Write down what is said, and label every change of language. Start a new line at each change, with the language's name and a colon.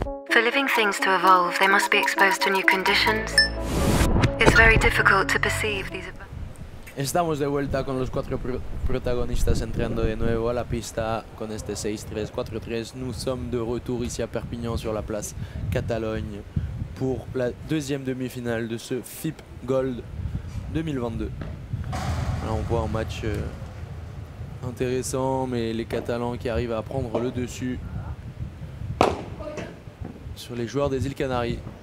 English: For living things to evolve, they must be exposed to new conditions. It's very difficult to perceive these.
Spanish: Estamos de vuelta con los 4 protagonistas entrando de nuevo a la pista con este 6-3, 4-3.
French: Nous sommes de retour ici à Perpignan sur la place Catalogne pour la deuxième demi-finale de ce FIP Gold 2022. Alors on voit un match intéressant, mais les Catalans qui arrivent à prendre le dessus sur les joueurs des îles Canaries.